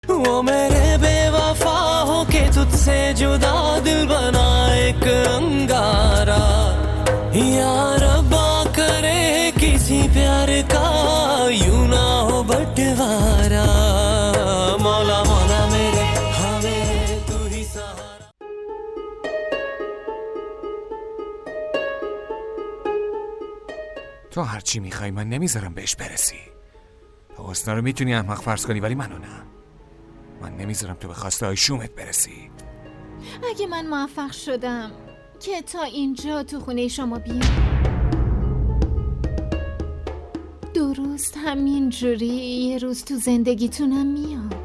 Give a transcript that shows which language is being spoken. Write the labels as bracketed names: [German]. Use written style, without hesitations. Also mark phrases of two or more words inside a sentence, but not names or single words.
[Hindi] वो मेरे बेवफा हो के तुझसे जुदा दिल बना एक अंगारा या रब्बा करे किसी प्यार का यूं ना हो बंटवारा मौला मौला मेरे हमें तू ही सहारा [Persian] تو هرچی میخوای من نمیذارم بهش برسی. تو حسنا رو میتونی احمق فرض کنی ولی منو نه. من نمیذارم تو به خواسته های شومت برسی. اگه من موفق شدم که تا اینجا تو خونه شما بیام، درست همین جوری یه روز تو زندگیتونم میام.